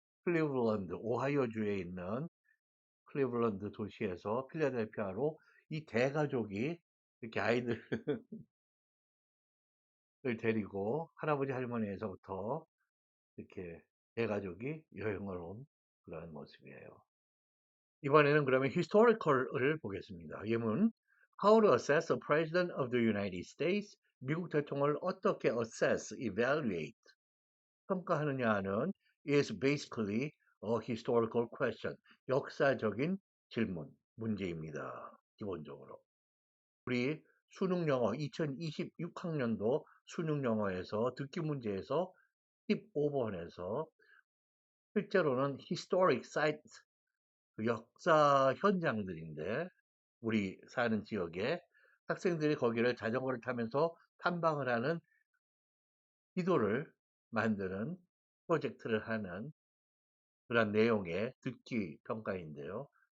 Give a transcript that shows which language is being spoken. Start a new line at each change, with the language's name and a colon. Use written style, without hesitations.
Korean: 클리블랜드, 오하이오주에 있는 클리블랜드 도시에서 필라델피아로 이 대가족이 이렇게 아이들을 데리고 할아버지 할머니에서부터 이렇게 대가족이 여행을 온 그런 모습이에요. 이번에는 그러면 historical을 보겠습니다. 예문
English: How to assess the President of the United States?
Korean: 미국 대통령을 어떻게
English: assess, evaluate,
Korean: 평가하느냐는
English: is basically a historical question.
Korean: 역사적인 질문, 문제입니다. 기본적으로. 우리 수능 영어 2026학년도 수능 영어에서 듣기 문제에서 15번에서 실제로는
English: historic sites,
Korean: 그 역사 현장들인데 우리 사는 지역에 학생들이 거기를 자전거를 타면서 탐방을 하는 지도를 만드는 프로젝트를 하는 그런 내용의 듣기 평가인데요.